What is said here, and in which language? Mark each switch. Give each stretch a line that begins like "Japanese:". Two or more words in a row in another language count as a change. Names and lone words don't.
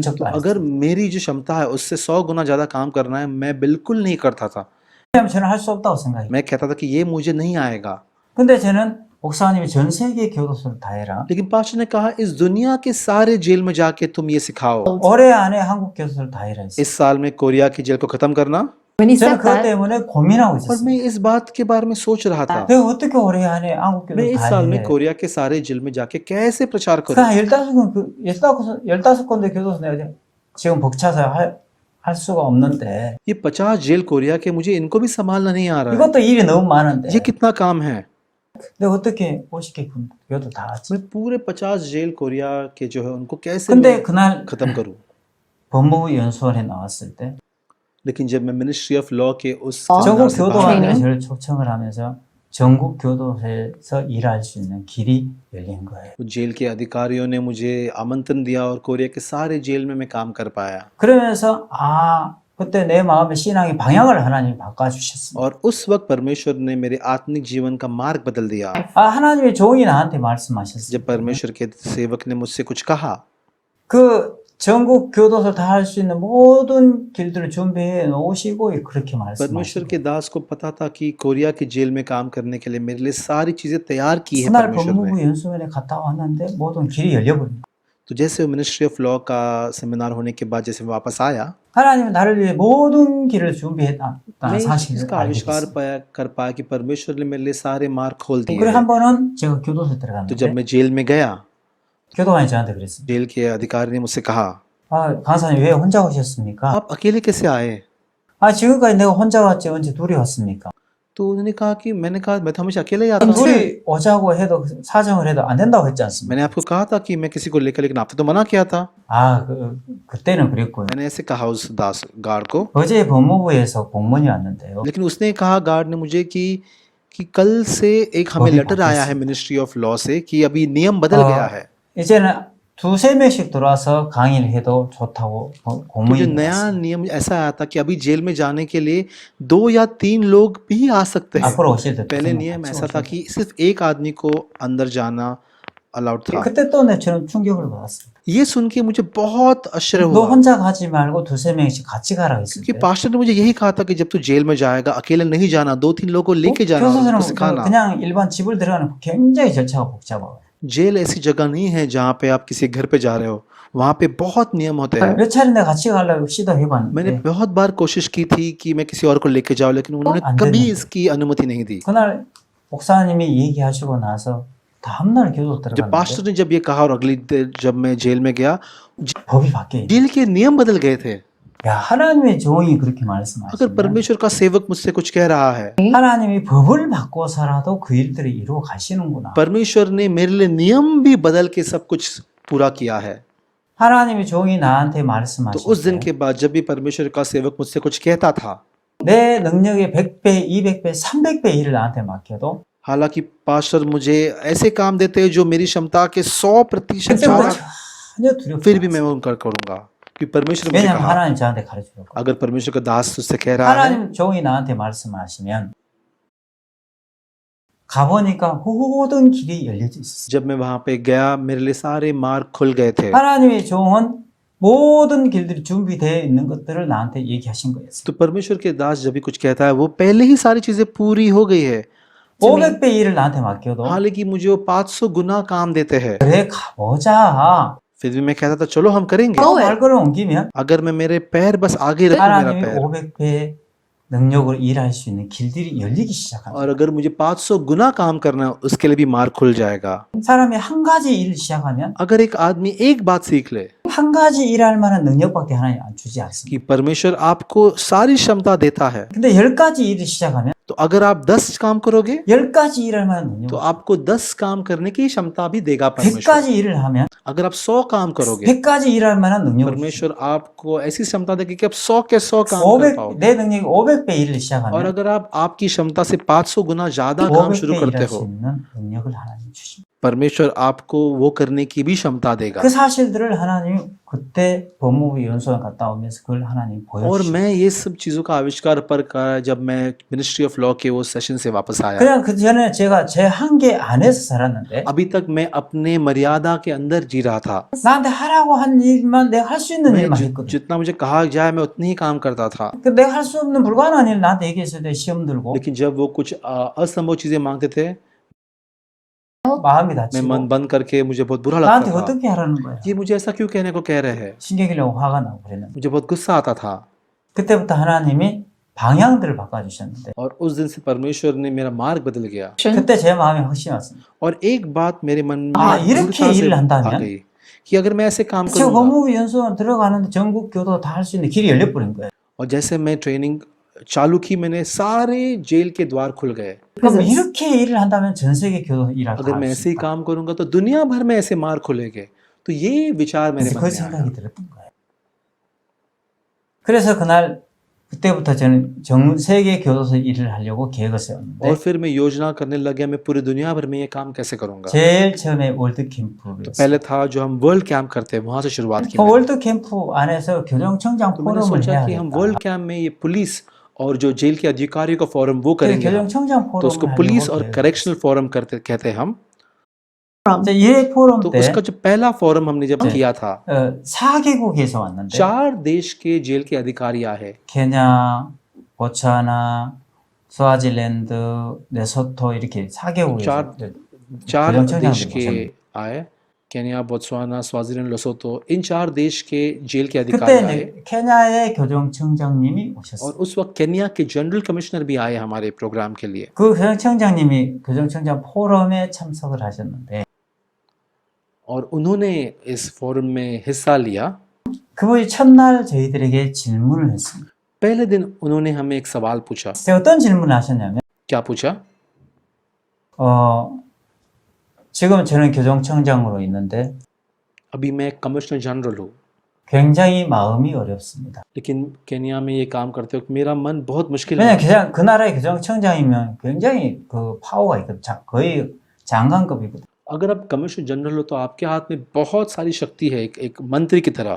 Hindi: तो
Korean: 적도 안
Hindi: अगर
Korean: 했어요.
Hindi: मेरी जो क्षमता है उससे 100 गुना ज्यादा काम करना है मैं बिल्कुल नहीं करता था।
Korean: 왜냐하면 저는 할 수 없다고 생각해요.
Hindi: मैं कहता था कि ये मुझे नहीं आएगा।
Korean: 근데 저는 목사님이 전 세계 교도소를 다 해라.
Hindi: लेकिन पास्टर ने कहा इस दुनिया के सारे जेल में जाके तुम ये सिखाओ।
Korean: 올해 안에 한국 교도소를 다 해라 했어요.
Hindi: इस साल में कोरिया की जेल को खत्म करना।
English: When he
Korean: 저는
English: said
Korean: 그것
English: that,
Korean: 때문에 고민하고
Hindi: और
Korean: 있었어요.
Hindi: मैं इस बात के बारे में सोच रहा था
Korean: 내가 어떻게 올해 안에 한국
Hindi: मैं
Korean: 교도소
Hindi: इस
Korean: 다
Hindi: साल में
Korean: 해?
Hindi: कोरिया के सारे जेल में जाके कैसे प्रचार
Korean: 그
Hindi: करूं।
Korean: 15군데 교도소 내가 지금 벅차서 할 수가 없는데
Hindi: ये 50 जेल कोरिया के मुझे इनको भी संभालना नहीं आ रहा है।
Korean: 이것도 일이 너무 많은데
Hindi: ये कितना काम है।
Korean: 내가 어떻게 50개 교도 다 하지?
Hindi: मैं पूरे 50 जेल कोरिया के जो है उनको कैसे
Korean: 근데
Hindi: मैं
Korean: 그날
Hindi: खत्म करूं।
Korean: 법무부 연수원에 나왔을 때
Hindi: लेकिन जब मैं मिनिस्ट्री ऑफ लॉ के उस
Korean: 전국
Hindi: सेमिनार से बाहर
Korean: 교도관들이
Hindi: आया,
Korean: 저를 초청을 하면서 전국 교도소에서 일할 수 있는 길이 열린 거예요.
Hindi: तो जेल के अधिकारियों ने मुझे आमंत्रण दिया और कोरिया के सारे जेल में मैं काम कर पाया।
Korean: 그러면서 그때 내 마음의 신앙의 방향을 하나님이 바꿔주셨습니다.
Hindi: और उस वक्त परमेश्वर ने मेरे आत्मिक जीवन का मार्ग बदल दिया।
Korean: 하나님의 종이 나한테 말씀하셨어요.
Hindi: जब परमेश्वर के सेवक ने मुझसे कुछ कहा
Korean: 그 전국 교도소 다 할 수 있는 모든 길들을 준비해 놓으시고 그렇게
Hindi: परमेश्वर
Korean: 말씀하시고
Hindi: के दास को पता था कि कोरिया की जेल में काम करने के लिए मेरे लिए सारी चीजें तैयार की है
Korean: 그날
Hindi: परमेश्वर ने।
Korean: 법무부 연수원에 갔다 왔는데 모든 길이 열려버린 거예요.
Hindi: तो जैसे मिनिस्ट्री ऑफ लॉ का सेमिनार होने के बाद जैसे मैं वापस आया
Korean: 하나님은 나를 위해 모든 길을 준비했다는
Hindi: मैं
Korean: 사실을
Hindi: इसका
Korean: 알게
Hindi: आविष्कार
Korean: 됐어요.
Hindi: कर पाया कि परमेश्वर ने मेरे लिए सारे मार्ग खोल दिए
Korean: 그리고
Hindi: हैं।
Korean: 한 번은 제가 교도소에
Hindi: तो जब
Korean: 들어갔는데
Hindi: मैं जेल में गया
Korean: 교도관이 저한테 그랬습니다.
Hindi: जेल के अधिकारी ने मुझसे कहा,
Korean: 아, 강사님 왜 혼자 오셨습니까?
Hindi: आप अकेले कैसे आए?
Korean: 아, 지금까지 내가 혼자 왔지 언제 둘이 왔습니까?
Hindi: तो उन्होंने कहा कि मैंने कहा मैं तो हमेशा अकेले ही आता हूँ।
Korean: 둘이 오자고 해도 사정을 해도 안 된다고 했지 않습니까?
Hindi: मैंने आपको कहा था कि मैं किसी को लेकर, लेकिन आपने तो मना किया था।
Korean: 아, 그때는 그랬고요.
Hindi: मैंने ऐसे कहा उस दास गार्ड को,
Korean: 어제 법무부에서 공문이 왔는데요.
Hindi: लेकिन उसने कहा गार्ड ने मुझे कि कल से एक हमें अभी लेटर आया है मिनिस्ट्री ऑफ लॉ से कि अभी नियम बदल गया है।
Korean: 이제는 두세 명씩 들어와서 강의를 해도 좋다고
Hindi: तो
Korean: 공문이
Hindi: जो नया
Korean: 왔습니다.
Hindi: नियम ऐसा आया था कि अभी जेल में जाने के लिए 2 या 3 लोग भी आ सकते हैं।
Korean: 앞으로 오실 때
Hindi: पहले नियम ऐसा था कि सिर्फ एक आदमी को अंदर जाना अलाउड था।
Korean: 그때 또 저는 충격을 받았습니다.
Hindi: ये सुन के मुझे बहुत आश्चर्य
Korean: 너
Hindi: हुआ,
Korean: 혼자 가지 말고 두세 명씩 같이 가라
Hindi: क्योंकि
Korean: 했을 때
Hindi: पास्टर ने मुझे यही कहा था कि जब तू जेल में जाएगा अकेले नहीं जाना, 2-3 लोगों को लेके जाना और
Korean: 교도소는
Hindi: उनको सिखाना।
Korean: 그냥 일반 집을 들어가는 굉장히 절차가 복잡하고
Hindi: जेल ऐसी जगह नहीं है जहाँ पे आप किसी घर पे जा रहे हो, वहाँ पे बहुत नियम होते हैं।
Korean: 몇 차례 내가 같이 가려고
Hindi: मैंने
Korean: 시도해봤는데
Hindi: बहुत बार कोशिश की थी कि मैं किसी और को लेके जाऊं, लेकिन उन्होंने
Korean: 안
Hindi: कभी
Korean: 되는데.
Hindi: इसकी अनुमति नहीं दी।
Korean: 그날 목사님이 얘기하시고 나서 다음날 교도
Hindi: जब पास्टर
Korean: 들어갔는데
Hindi: ने जब ये कहा और अगली दिन जब मैं जेल में गया,
Korean: 법이 바뀌어 있네.
Hindi: जेल के नियम बदल गए थे।
Korean: 야, 하나님의 종이 그렇게
Hindi: अगर
Korean: 말씀하시면
Hindi: परमेश्वर का सेवक मुझसे कुछ कह रहा है,
Korean: 하나님이 법을 바꿔서라도 그 일들을 이루어 가시는구나.
Hindi: परमेश्वर ने मेरे लिए नियम भी बदल के सब कुछ पूरा किया है।
Korean: 하나님의 종이 나한테
Hindi: तो
Korean: 말씀하실
Hindi: उस दिन
Korean: 때
Hindi: के बाद जब भी परमेश्वर का सेवक मुझसे कुछ कहता था,
Korean: 내 능력의 100배, 200배, 300배 일을 나한테 맡겨도
Hindi: हालांकि पास्टर मुझे ऐसे काम देते हैं जो मेरी क्षमता के 100%
Korean: 그때부터
Hindi: ज्यादा,
Korean: 전혀 두렵지
Hindi: फिर भी मैं
Korean: 않았어요.
Hindi: उनका करूंगा, क्योंकि परमेश्वर ने मुझे
Korean: 왜냐하면
Hindi: कहा,
Korean: 하나님 저한테 가르쳐줬고
Hindi: अगर परमेश्वर का दास उससे कह रहा है,
Korean: 하나님 종이 나한테 말씀하시면 가보니까 모든 길이 열려져 있었어요.
Hindi: जब मैं वहां पे गया मेरे लिए सारे मार्ग खुल गए थे।
Korean: 하나님의 종은 모든 길들이 준비되어 있는 것들을 나한테 얘기하신 거였어요.
Hindi: तो परमेश्वर के दास जब भी कुछ कहता है वो पहले ही सारी चीजें पूरी हो गई है।
Korean: 500배 일을 나한테 맡겨도
Hindi: हालांकि मुझे वो 500 गुना काम देते हैं,
Korean: 그래 가보자.
Hindi: फिर भी मैं कहता था चलो हम करेंगे।
Korean: 또 말걸을 옮기면
Hindi: अगर मैं मेरे पैर बस आगे रखूं, मेरा
Korean: 하나님이
Hindi: पैर,
Korean: 500배 능력으로 일할 수 있는 길들이 열리기 시작합니다.
Hindi: और अगर मुझे 500 गुना काम करना है, उसके लिए भी मार्ग खुल जाएगा।
Korean: 사람이 한 가지 일을 시작하면
Hindi: अगर एक आदमी एक बात सीख ले
Korean: 한 가지 일할 만한 능력밖에 하나님 안 주지 않습니다.
Hindi: कि परमेश्वर आपको सारी क्षमता देता है,
Korean: 근데 10가지 일을 시작하면
Hindi: तो अगर आप 10 काम करोगे
Korean: 10가지 일할 만한
Hindi: तो
Korean: 능력,
Hindi: आपको 10 काम करने की क्षमता भी देगा परमेश्वर।
Korean: 100가지 일을 하면
Hindi: अगर आप 100 काम करोगे,
Korean: 100가지 일할 만한 능력을
Hindi: परमेश्वर आपको ऐसी क्षमता देगी कि आप 100 के 100 काम कर 500, पाओगे।
Korean: 내 능력이 500배 일을
Hindi: और
Korean: 시작하면
Hindi: अगर आप आपकी क्षमता से 500 गुना ज्यादा काम
Korean: 500배
Hindi: शुरू करते
Korean: 일할 수
Hindi: हो,
Korean: 있는 능력을 하나님 주십니다.
Hindi: परमेश्वर आपको वो करने की भी क्षमता देगा।
Korean: 그 사실들을 하나님 그때 법무부 연수원 갔다 오면서 그걸 하나님
Hindi: और
Korean: 보여주시고
Hindi: मैं ये सब चीजों का आविष्कार पर करा जब मैं मिनिस्ट्री ऑफ लॉ के वो सेशन से वापस आया।
Korean: 그냥 그 전에 제가 제 한계 안에서 살았는데
Hindi: अभी तक मैं अपने मर्यादा के अंदर जी रहा था।
Korean: 나한테 하라고 한 일만 내가 할 수 있는
Hindi: मैं
Korean: 일만 했거든.
Hindi: जितना मुझे कहा जाए मैं उतनी ही काम करता था,
Korean: 그 내가 할 수 없는 불가능한 일 나한테 얘기했을 때 시험 들고
Hindi: लेकिन जब वो कुछ असंभव चीजें मांगते थे,
Korean: 마음이
Hindi: मैं
Korean: 다치고
Hindi: मन बंद करके मुझे बहुत बुरा
Korean: 나한테
Hindi: लगता था।
Korean: 어떻게 하라는 거야.
Hindi: ये मुझे ऐसा क्यों कहने को कह रहे हैं?
Korean: 신경이려고 화가 나고 그랬는데
Hindi: मुझे बहुत गुस्सा आता था।
Korean: 그때부터 하나님이 방향들을 바꿔주셨는데
Hindi: और उस दिन से परमेश्वर ने मेरा मार्ग बदल गया।
Korean: 그때 제 마음에 확신이 왔습니다.
Hindi: और एक बात मेरे मन में
Korean: 아, 이렇게
Hindi: दृढ़ता से
Korean: 일을
Hindi: आ
Korean: 한다면?
Hindi: गई कि अगर मैं ऐसे काम
Korean: 제가
Hindi: करूंगा,
Korean: 법무부 연수원 들어가는데 전국 교도 다 할 수 있는 길이 열려버린 거예요.
Hindi: और जैसे मैं ट्रेनिंग चालू की, मैंने सारे जेल के द्वार खुल गए।
Korean: 그럼 이렇게 일을 한다면 전 세계 교도 일할
Hindi: अगर मैं
Korean: 다
Hindi: ऐसे ही
Korean: 수 있다.
Hindi: काम करूंगा तो दुनिया भर में ऐसे मार्ग खुलेंगे। तो ये विचार मेरे
Korean: 그래서
Hindi: मन
Korean: 그
Hindi: में आया।
Korean: 생각이 들었던 거예요. 그래서 그날 그때부터 저는 전 세계 교도소 일을 하려고 계획을 세웠는데
Hindi: और फिर मैं योजना करने लग गया मैं पूरी दुनिया भर में ये काम कैसे करूंगा।
Korean: 제일 처음에 월드
Hindi: तो
Korean: 캠프였어요.
Hindi: पहले था जो हम वर्ल्ड कैंप करते हैं, वहां से शुरुआत की
Korean: 그
Hindi: मैंने।
Korean: 월드 캠프 안에서 교정청장
Hindi: तो मैंने
Korean: 포럼을
Hindi: सोचा कि हम
Korean: 해야겠다.
Hindi: वर्ल्ड कैंप में ये पुलिस और जो जेल के अधिकारियों का फोरम वो
Korean: 그래서
Hindi: करेंगे हम।
Korean: 교정청장
Hindi: तो उसको
Korean: 포럼을
Hindi: पुलिस और
Korean: 하려고
English: correctional forum
Hindi: करते कहते हैं हम।
Korean: 이제 이 포럼
Hindi: तो
Korean: 때
Hindi: उसका जो पहला फोरम हमने जब किया था,
Korean: 4개국에서 왔는데
Hindi: 4 देश के जेल के अधिकारी आए।
Korean: 케냐, 보츠와나, 스와질랜드, 레소토 이렇게 4개국에서
Hindi: 4
Korean: 교정청장들이
Hindi: देश के
Korean: 오셨는데
Hindi: आए, केन्या, बोत्सवाना, स्वाजीलैंड, लेसोतो, इन 4 देश के जेल के
Korean: 그때
Hindi: अधिकारी आए।
Korean: 이제 케냐의 교정청장님이
Hindi: और
Korean: 오셨어요.
Hindi: उस वक्त केन्या के
English: general commissioner
Hindi: भी आए हमारे प्रोग्राम के लिए।
Korean: 그 교정청장님이 교정청장 포럼에 참석을 하셨는데
Hindi: और उन्होंने इस फोरम में हिस्सा लिया।
Korean: 그분이 첫날 저희들에게 질문을 했습니다.
Hindi: पहले दिन उन्होंने हमें एक सवाल पूछा।
Korean: 제가 어떤 질문을 하셨냐면
Hindi: क्या पूछा?
Korean: 지금 저는 교정청장으로 있는데
Hindi: अभी मैं
English: commissioner general
Hindi: हूँ,
Korean: 굉장히 마음이 어렵습니다.
Hindi: लेकिन केनिया में ये काम करते वक्त मेरा मन बहुत मुश्किल
Korean: 왜냐면
Hindi: है।
Korean: 그 나라의 교정청장이면 굉장히 그 파워가 있거든. 거의 장관급이거든.
Hindi: अगर आप
English: commissioner general
Hindi: हो तो आपके हाथ में बहुत सारी शक्ति है, एक मंत्री की तरह।